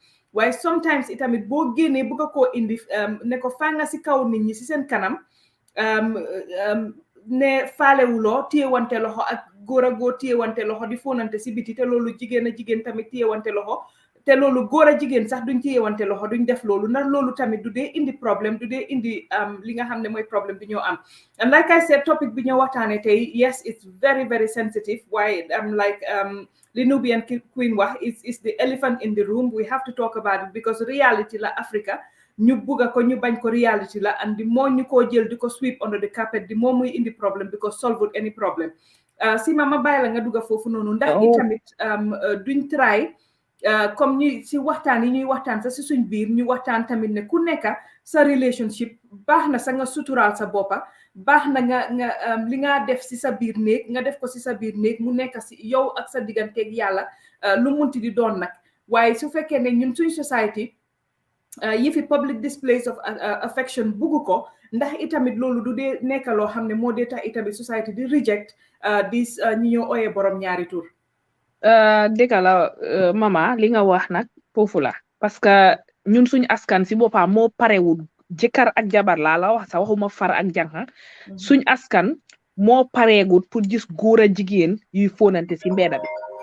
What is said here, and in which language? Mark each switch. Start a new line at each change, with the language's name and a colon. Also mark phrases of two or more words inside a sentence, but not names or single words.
Wolof: waaye sometimes itamit boo génnee bëgg koo indi ne ko faa nga si kaw nit ñi si seen kanam ne faalewuloo téyewante loxo ak góor a góor téyewante loxo di fóonante si biti te loolu jigéen a jigéen tamit téyewante loxo te loolu góor a jigéen sax duñ téyewante loxo duñ def loolu ndax loolu tamit du dee indi problème, du dee indi li nga xam ne mooy problème bi ñoo am.
English: And like I said, topic
Wolof: bi ñoo waxtaane tey,
English: yes it's very very sensitive,
Wolof: waaye like li
English: Nubian Queen wax is the elephant in the room. We have to talk about it because reality
Wolof: la Africa ñu bugga ko ñu bañ ko reality la,
English: and the more
Wolof: ñu koo jël di ko
English: sweep under the carpet the more
Wolof: muy indi problème
English: because solve any problem.
Wolof: Sima ma bàyyi la nga dugga foofu noonu ndax itamit duñ try comme ñu si waxtaan yi ñuy waxtaan sa si suñ biir ñu waxtaan tamit ne ku nekk sa relationship baax na sa nga suturaal sa boppa, baax na nga li nga def si sa biir néeg nga def ko si sa biir néeg mu nekk si yow ak sa digganteeg yàlla lu munti di doon nag. waaye su fekkee ne ñun suñ society yëfi
English: public displays of affection
Wolof: bugg ko, ndax itamit loolu du dee nekk loo xam ne moo dee tax itamit society di reject dis ñi ñoo ooyee borom ñaari tur. dëgg la mama li nga wax nag foofu la,
French: parce que
Wolof: ñun suñ askan si boppam moo parewul jëkkër ak jabar laa la wax sa waxuma far ak janxa suñ askan moo pareegut pour gis góor a jigéen yuy fóonante si mbedda bi.